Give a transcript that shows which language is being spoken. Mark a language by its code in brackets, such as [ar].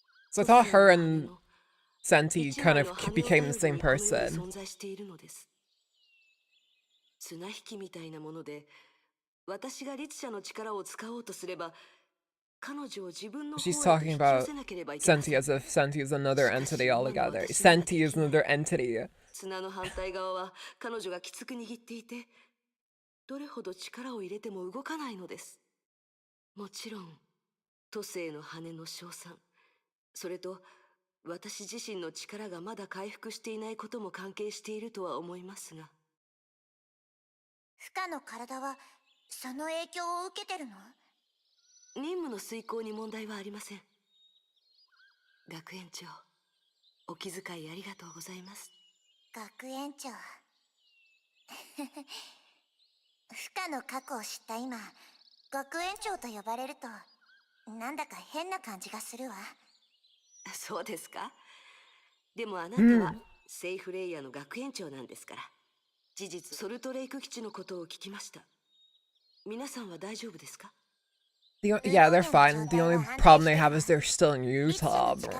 [en] So I thought her and Senti kind of became the same person. [ja] 綱引きみたいなもので、私が律者の力を使おうとすれば、彼女を自分の方へと引き寄せなければいけません。 [en] Senti as if Senti is another entity altogether. Senti is another entity. [ja] 綱の反対側は彼女がきつく握っていて、どれほど力を入れても動かないのです。もちろん、都政の羽の称賛、それと私自身の力がまだ回復していないことも関係しているとは思いますが。負荷の体はその影響を受けてるの？任務の遂行に問題はありません。学園長、お気遣いありがとうございます。学園長。負荷の過去を知った今、学園長と呼ばれるとなんだか変な感じがするわ。そうですか。でもあなたはセイフレイヤーの学園長なんですから。事実ソルトレイク基地のことを聞きました。皆さんは大丈夫ですか？ [en] Yeah, they're fine. The only problem they have is they're still in Utah.